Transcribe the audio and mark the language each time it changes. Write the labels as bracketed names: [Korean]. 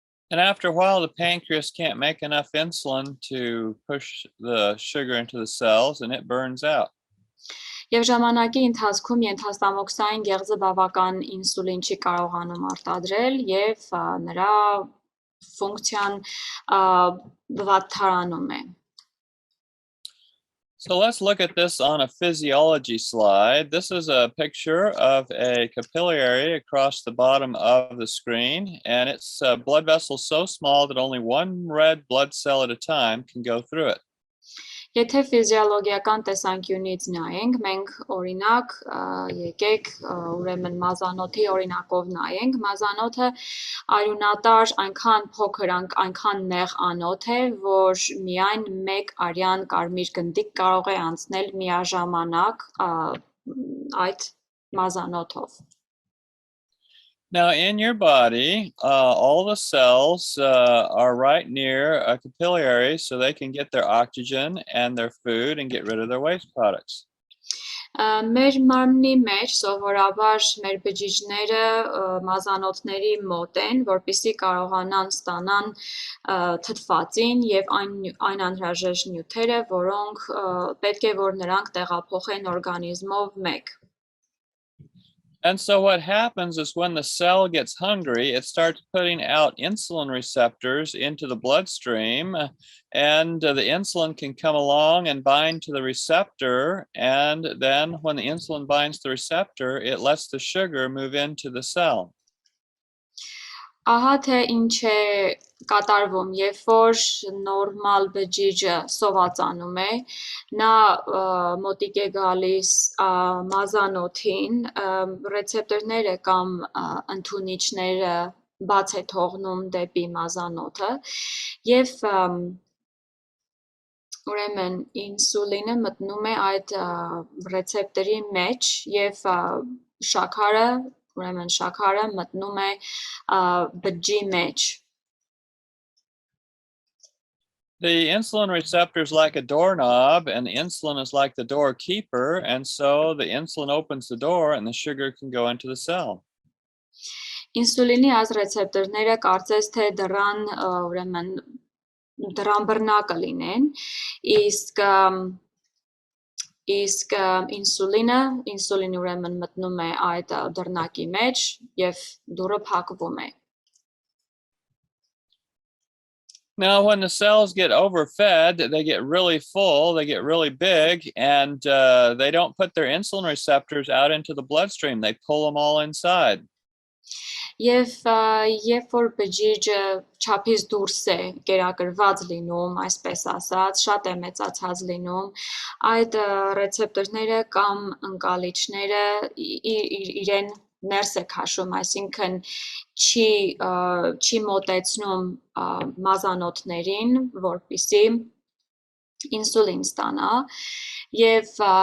[English] And after a while, the pancreas can't make enough insulin to push the sugar into the cells and it burns out. [Armenian] Եվ ժամանակի ընթացքում ենթաստամոքսային գեղձը բավական ինսուլին չի կարողանում արտադրել եւ նրա ֆունկցիան վատթարանում է։ [English] So let's look at this on a physiology slide. This is a picture of a capillary across the bottom of the screen, and it's a blood vessel so small that only one red blood cell at a time can go through it. [Armenian] Եթե ֆիզիոլոգիական տեսանկյունից նայենք, մենք օրինակ եկեք ուրեմն մազանոթի օրինակով նայենք, մազանոթը արյունատար այնքան փոքր, այնքան նեղ անոթ է, որ միայն մեկ արյան կարմիր գնդիկ կարող է անցնել միաժամանակ այդ մազանոթով։ [English] Now, in your body, all the cells are right near a capillary so they can get their oxygen and their food and get rid of their waste products. [Armenian] Մեր մարմնի մեջ սովորաբար մեր բջիջները մազանոթների մոտ են, որպեսզի կարողանան ստանան թթվածին եւ այն անհրաժեշտ նյութերը, որոնք պետք է որ նրանք տեղափոխեն օրգանիզմով մեկ։ [English] And so what happens is when the cell gets hungry, it starts putting out insulin receptors into the bloodstream, and the insulin can come along and bind to the receptor. And then when the insulin binds the receptor, it lets the sugar move into the cell. [Armenian] Ահա թե ինչ է կատարվում, երբ որ նորմալ բջիջը սովածանում է, նա մոտիկ է գալիս մազանոթին, ռեցեպտորները կամ ընդունիչները բաց է թողնում դեպի մազանոթը եւ ուրեմն ինսուլինը մտնում է այդ ռեցեպտորի մեջ եւ շաքարը ուրեմն շաքարը մտնում է բջջի մեջ. [English] The insulin receptor is like a doorknob, and the insulin is like the doorkeeper, and so the insulin opens the door and the sugar can go into the cell. [Armenian] Ինսուլինի այս ռեցեպտորները կարծես թե դռան ուրեմն դռան բռնակը լինեն, իսկ ինսուլինը ուրեմն մտնում է այդ դռնակի մեջ եւ դուռը փակվում է. [English] Now, when the cells get overfed, they get really full, they get really big, and they don't put their insulin receptors out into the bloodstream. They pull them all inside. [Armenian] Եվ երբ որ բջիջը չափից դուրս է կերակրված լինում, այսպես ասած, շատ է մեծացած լինում, այդ ռեցեպտորները կամ ընկալիչները իրեն ներս է քաշում, այսինքն չի մոտեցնում մազանոթներին, որպեսզի ինսուլին ստանա եւ